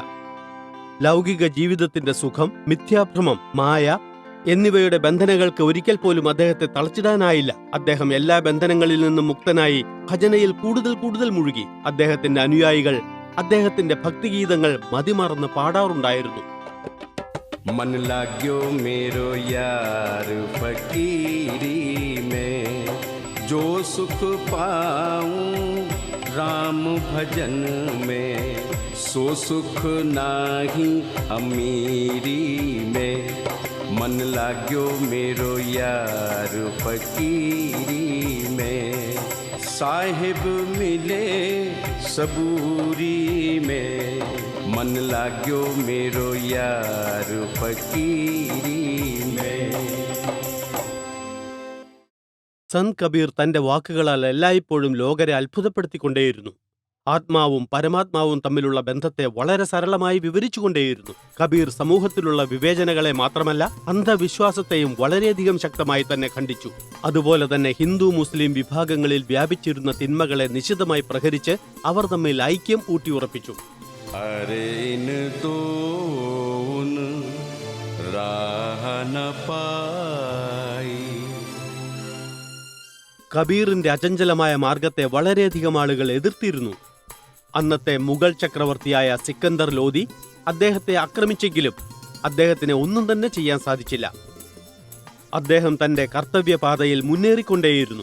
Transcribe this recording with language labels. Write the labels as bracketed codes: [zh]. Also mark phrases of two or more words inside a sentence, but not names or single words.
[ml] ലൗകിക ജീവിതത്തിന്റെ സുഖം, മിഥ്യാഭ്രമം, മായ എന്നിവയുടെ ബന്ധനങ്ങൾക്ക് ഒരിക്കൽ പോലും അദ്ദേഹത്തെ തളച്ചിടാനായില്ല. അദ്ദേഹം എല്ലാ ബന്ധനങ്ങളിൽ നിന്നും മുക്തനായി ഭജനയിൽ കൂടുതൽ കൂടുതൽ മുഴുകി. അദ്ദേഹത്തിന്റെ അനുയായികൾ അദ്ദേഹത്തിന്റെ ഭക്തിഗീതങ്ങൾ മതിമറന്ന് പാടാറുണ്ടായിരുന്നു. [hi] मन लाग्यो मेरो यार फकीरी में, जो सुख पाऊं राम भजन में, सो सुख नाही अमीरी में. मन लाग्यो मेरो यार फकीरी में, साहिब मिले सबूरी में. मन लाग्यो मेरो यार फकीरी में. [ml] സന്ത് കബീർ തന്റെ വാക്കുകളാൽ എല്ലായ്പ്പോഴും ലോകരെ അത്ഭുതപ്പെടുത്തിക്കൊണ്ടേയിരുന്നു. ആത്മാവും പരമാത്മാവും തമ്മിലുള്ള ബന്ധത്തെ വളരെ സരളമായി വിവരിച്ചുകൊണ്ടേയിരുന്നു. കബീർ സമൂഹത്തിലുള്ള വിവേചനങ്ങളെ മാത്രമല്ല അന്ധവിശ്വാസത്തെയും വളരെയധികം ശക്തമായി തന്നെ ഖണ്ഡിച്ചു. അതുപോലെ തന്നെ ഹിന്ദു മുസ്ലിം വിഭാഗങ്ങളിൽ വ്യാപിച്ചിരുന്ന തിന്മകളെ നിശിതമായി പ്രഹരിച്ച് അവർ തമ്മിൽ ഐക്യം ഊട്ടിയുറപ്പിച്ചു. [hi] अरे इन दोन राह न पाई. [ml] കബീറിന്റെ അചഞ്ചലമായ മാർഗത്തെ വളരെയധികം ആളുകൾ എതിർത്തിരുന്നു. അന്നത്തെ മുഗൾ ചക്രവർത്തിയായ സിക്കന്ദർ ലോധി അദ്ദേഹത്തെ ആക്രമിച്ചെങ്കിലും അദ്ദേഹത്തിന് ഒന്നും തന്നെ ചെയ്യാൻ സാധിച്ചില്ല. അദ്ദേഹം തന്റെ കർത്തവ്യപാതയിൽ മുന്നേറിക്കൊണ്ടേയിരുന്നു.